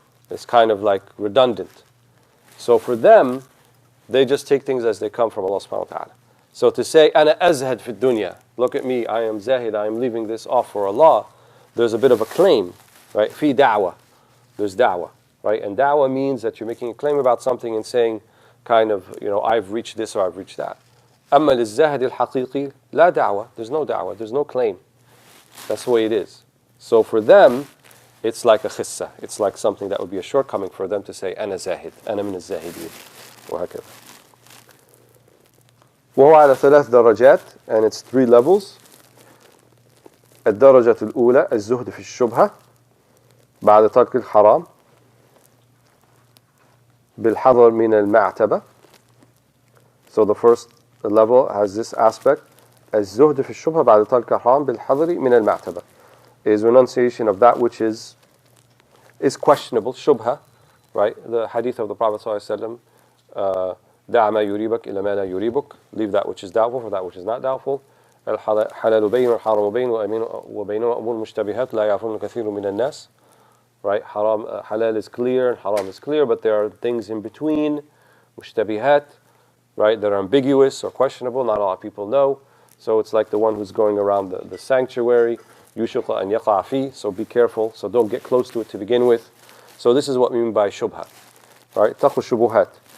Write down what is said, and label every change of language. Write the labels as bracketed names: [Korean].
[English] It's kind of like redundant. So for them, they just take things as they come from Allah subhanahu wa ta'ala. So to say, [Arabic] أَنَا أَزْهَدْ فِي الدُّنْيَا, [English] look at me, I am zahid, I am leaving this off for Allah, there's a bit of a claim, right? Fi da'wah, there's da'wah, right? And da'wah means that you're making a claim about something and saying, kind of, I've reached this or I've reached that. [Arabic] أما للزاهد الحقيقي لا دعوة. [English] There's no da'wah, there's no claim. That's the way it is. So for them, it's like a khissa. It's like something that would be a shortcoming for them to say, [Arabic] أنا زاهد, أنا من الزاهدين, وهكذا. وهو على 3 درجات, [English] and it's 3 levels. [Arabic] الدرجة الأولى الزهد في الشبهة بعد ترك الحرام بالحذر من المعتبة. [English] So the first level has this aspect. [Arabic] الزهد في الشبهة بعد ترك الحرام بالحذر من المعتبة [English] is renunciation of that which is is questionable, shubha, right? The hadith of the Prophet ﷺ, [Arabic] دع ما يريبك إلى ما لا يريبك, [English] leave that which is doubtful for that which is not doubtful. [Arabic] الحلال بين والحرام بين وبينهما أمور مشتبهات لا يعرفون كثير من الناس. [English] Right? Halal is clear and haram is clear, but there are things in between, mushtabihat, right, that are ambiguous or questionable. Not a lot of people know. So it's like the one who's going around the sanctuary, yushuqa and yaqa fi, so be careful. So don't get close to it to begin with. So this is what we mean by shubha. Right? Taqu shubuhat.